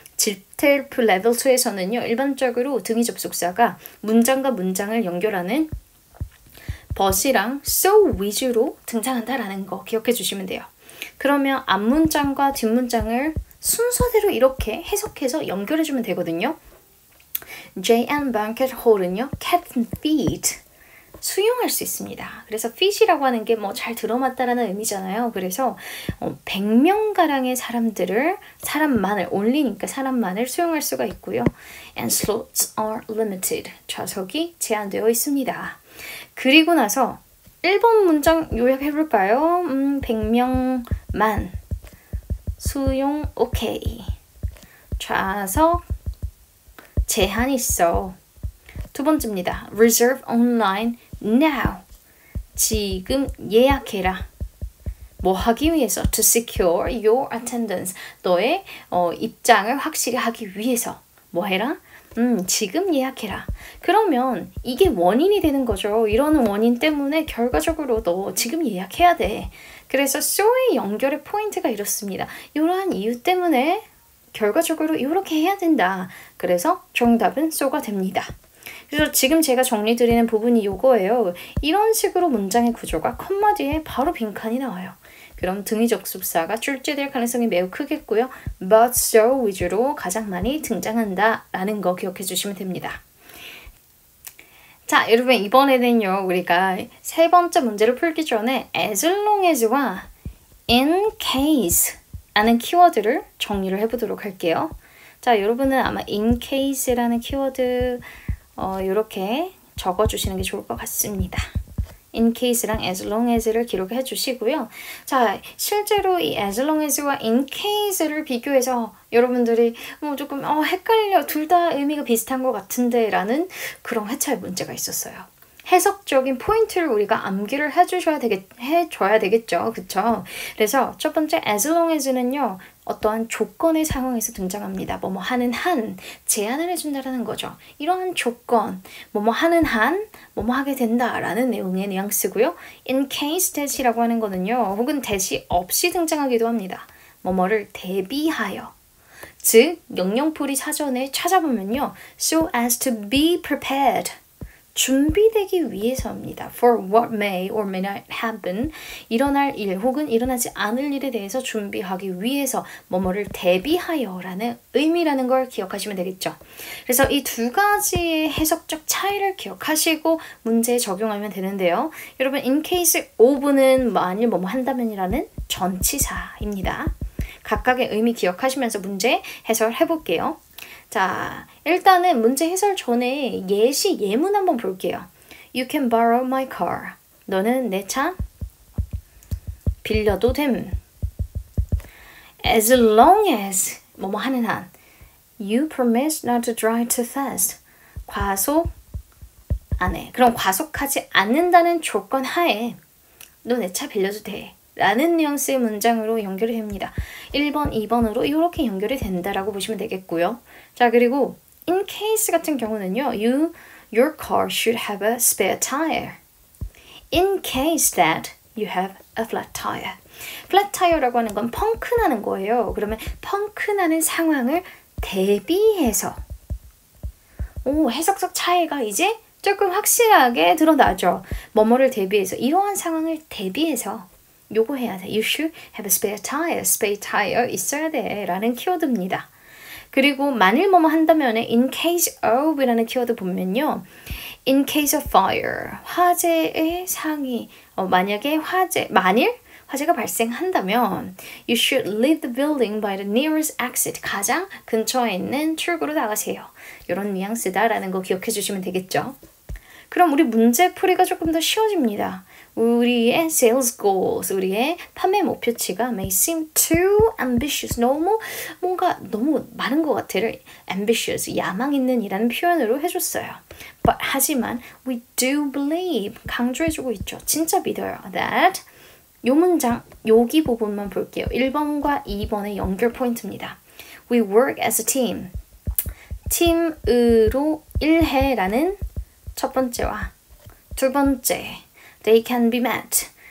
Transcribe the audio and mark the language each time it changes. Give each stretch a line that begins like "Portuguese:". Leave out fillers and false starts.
Korean: GTELF 레벨 2에서는요. 일반적으로 등위 접속사가 문장과 문장을 연결하는 but이랑 so 위주로 등장한다라는 거 기억해 주시면 돼요. 그러면 앞문장과 뒷문장을 순서대로 이렇게 해석해서 연결해 주면 되거든요. JN banquet hall은요, cat feed 수용할 수 있습니다. 그래서 feed이라고 하는 게 뭐 잘 들어맞다라는 의미잖아요. 그래서 100명가량의 사람만을 올리니까 사람만을 수용할 수가 있고요.
English: And slots are limited.
Korean: 좌석이 제한되어 있습니다. 그리고 나서 1번 문장 요약해볼까요? 100명만 수용 오케이. 좌석 제한 있어. 두 번째입니다.
English: Reserve online now.
Korean: 지금 예약해라. 뭐 하기 위해서?
English: To secure your attendance.
Korean: 너의 입장을 확실히 하기 위해서. 뭐 해라? 지금 예약해라. 그러면 이게 원인이 되는 거죠. 이러는 원인 때문에 결과적으로 너 지금 예약해야 돼. 그래서 so의 연결의 포인트가 이렇습니다. 이러한 이유 때문에 결과적으로 이렇게 해야 된다. 그래서 정답은 so가 됩니다. 그래서 지금 제가 정리 드리는 부분이 요거예요. 이런 식으로 문장의 구조가 컴마 뒤에 바로 빈칸이 나와요. 그럼 등위 접속사가 출제될 가능성이 매우 크겠고요. but so 위주로 가장 많이 등장한다 라는 거 기억해 주시면 됩니다. 자, 여러분 이번에는요. 우리가 세 번째 문제를 풀기 전에 as long as와 in case 라는 키워드를 정리를 해보도록 할게요. 자, 여러분은 아마 in case라는 키워드 이렇게 적어주시는 게 좋을 것 같습니다. in case랑 as long as를 기록해 주시고요. 자, 실제로 이 as long as와 in case를 비교해서 여러분들이 조금 헷갈려. 둘 다 의미가 비슷한 것 같은데 라는 그런 회차의 문제가 있었어요. 해석적인 포인트를 우리가 암기를 해줘야 되겠죠. 그쵸? 그래서 첫 번째 as long as는요. 어떠한 조건의 상황에서 등장합니다. 뭐뭐 하는 한, 제한을 해준다라는 거죠. 이러한 조건, 뭐뭐 하는 한, 뭐뭐 하게 된다라는 내용의 뉘앙스고요. in case that이라고 하는 거는요. 혹은 that이 없이 등장하기도 합니다. 뭐뭐를 대비하여. 즉, 영영풀이 사전에 찾아보면요.
English: so as to be prepared.
Korean: 준비되기 위해서입니다.
English: For what may or may not happen.
Korean: 일어날 일 혹은 일어나지 않을 일에 대해서 준비하기 위해서 뭐뭐를 대비하여라는 의미라는 걸 기억하시면 되겠죠. 그래서 이 두 가지의 해석적 차이를 기억하시고 문제에 적용하면 되는데요. 여러분 in case of는 만일 뭐뭐 한다면이라는 전치사입니다. 각각의 의미 기억하시면서 문제 해설해 볼게요. 자, 일단은 문제 해설 전에 예문 한번 볼게요.
English: You can borrow my car.
Korean: 너는 내 차 빌려도 됨.
English: As long as
Korean: 뭐뭐 하는 한
English: You promise not to drive too fast.
Korean: 과속 안 해. 그럼 과속하지 않는다는 조건 하에 너 내 차 빌려도 돼. 라는 뉘앙스의 문장으로 연결이 됩니다. 1번, 2번으로 이렇게 연결이 된다라고 보시면 되겠고요. 자, 그리고 in case 같은 경우는요.
English: Your car should have a spare tire. In case that you have a flat tire.
Korean: flat tire라고 하는 건 펑크 나는 거예요. 그러면 펑크 나는 상황을 대비해서 해석적 차이가 이제 조금 확실하게 드러나죠. 뭐뭐를 대비해서 이러한 상황을 대비해서 요거 해야 돼.
English: You should have a spare tire.
Korean: spare tire 있어야 돼. 라는 키워드입니다. 그리고 만일 뭐뭐 한다면 in case of 라는 키워드 보면요.
English: in case of fire.
Korean: 화재의 상위. 만약에 만일 화재가 발생한다면
English: you should leave the building by the nearest exit.
Korean: 가장 근처에 있는 출구로 나가세요. 이런 뉘앙스다라는 거 기억해 주시면 되겠죠. 그럼 우리 문제 풀이가 조금 더 쉬워집니다. 우리의
English: sales goals,
Korean: 우리의 판매 목표치가
English: may seem too ambitious.
Korean: 너무 많은 것 같아를 ambitious, 야망 있는 이라는 표현으로 해줬어요.
English: But
Korean: 하지만
English: we do believe,
Korean: 강조해주고 있죠. 진짜 믿어요. That 요 문장, 여기 부분만 볼게요. 1번과 2번의 연결 포인트입니다.
English: We work as a team.
Korean: 팀으로 일해라는 첫 번째와 두 번째
English: They can be met.